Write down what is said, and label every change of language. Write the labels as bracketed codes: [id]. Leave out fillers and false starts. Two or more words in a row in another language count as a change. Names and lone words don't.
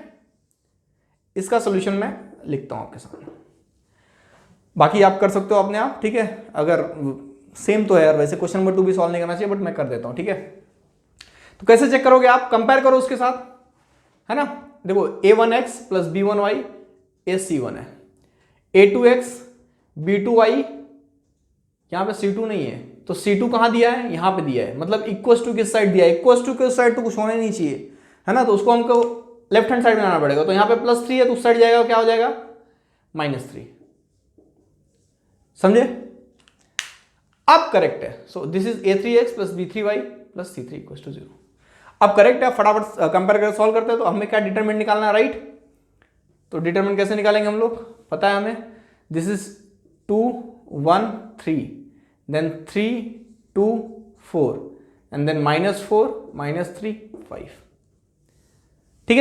[hi] इसका सोल्यूशन मैं लिखता हूं आपके सामने, बाकी आप कर सकते हो अपने आप, ठीक है। अगर सेम तो है यार, वैसे [en] question number [hi] 2 भी सॉल्व नहीं करना चाहिए, बट मैं कर देता हूं, ठीक है। तो कैसे चेक करोगे आप, कंपेयर करो उसके साथ, है ना। देखो a1x प्लस b1y ये c1 है, a2x b2y, यहां पे c2 नहीं है, तो c2 कहां दिया है, यहां पे दिया है। मतलब [en] equal to [hi] किस साइड दिया है, [en] equal to [hi] किस साइड तो कुछ होना ही नहीं चाहिए, है ना। तो उसको हमको [en] left hand side [hi] में आना पड़ेगा। तो यहां पे +3 है तो उस साइड जाएगा, क्या हो जाएगा, -3, समझे। अब करेक्ट है। [en] so this is a3x plus b3y plus c3 equal to 0. [hi] अब करेक्ट है, फटाफट कंपेयर कर सॉल्व करते हैं। तो हमें क्या डिटरमिनेंट निकालना है, राइट। तो डिटरमिनेंट कैसे निकालेंगे हम लोग, पता है हमें। [en] this is 2 1 3, then 3 2 4 and then -4 -3 5, [hi] ठीक है।